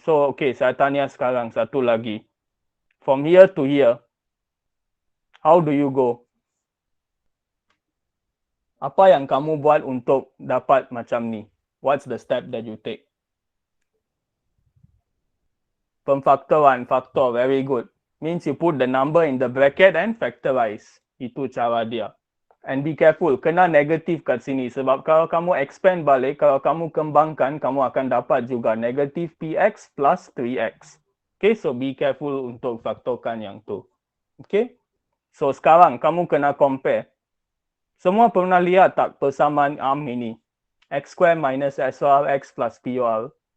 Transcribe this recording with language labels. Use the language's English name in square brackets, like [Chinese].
[Malay] So okay, saya tanya sekarang satu lagi. [English] From here to here, how do you go? [Malay] Apa yang kamu buat untuk dapat macam ni? [English] What's the step that you take? [Malay] Pemfaktoran, faktor, [English] very good. Means you put the number in the bracket and factorize. [Malay] Itu cara dia. [English] And be careful, [Malay] kena negatif kat sini. Sebab kalau kamu expand balik, kalau kamu kembangkan, kamu akan dapat juga negatif px plus 3x. Okay, so [English] be careful [Malay] untuk faktorkan yang tu. Okay, so sekarang kamu kena compare. Semua pernah lihat tak persamaan arm ini? X square minus SORX plus POR.